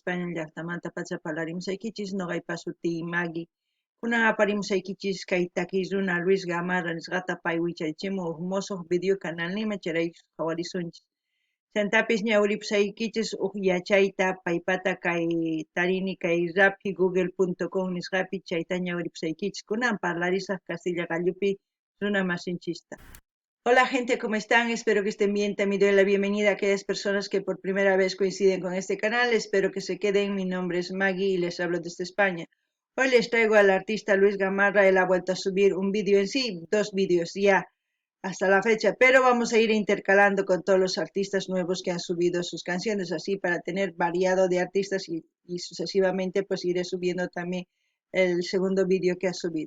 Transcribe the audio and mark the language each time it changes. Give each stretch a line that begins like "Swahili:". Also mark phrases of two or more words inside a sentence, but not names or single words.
Quechua: España llaqtamanta pacha parlarimusaykichis noqaypas suti Maggie kunan aparimusaykichis kay takiy runa Luis Gamarra nisqata pay wichaychimun huk musuq
Spanish: video canal
Quechua: nima chayraykus qhawarisunchis chantapis ña uripusaykichis huk yachayta paypata kay tarini kay rappi google.com nisqapi chayta ña uripusaykichis kunan parlarisaq Castilla gallupi runa masinchista.
Spanish: Hola gente, ¿cómo están? Espero que estén bien. También doy la bienvenida a aquellas personas que por primera vez coinciden con este canal. Espero que se queden. Mi nombre es Maggie y les hablo desde España. Hoy les traigo al artista Luis Gamarra. Él ha vuelto a subir un vídeo en sí, 2 vídeos ya hasta la fecha, pero vamos a ir intercalando con todos los artistas nuevos que han subido sus canciones, así para tener variado de artistas y sucesivamente pues iré subiendo también el segundo vídeo que ha subido.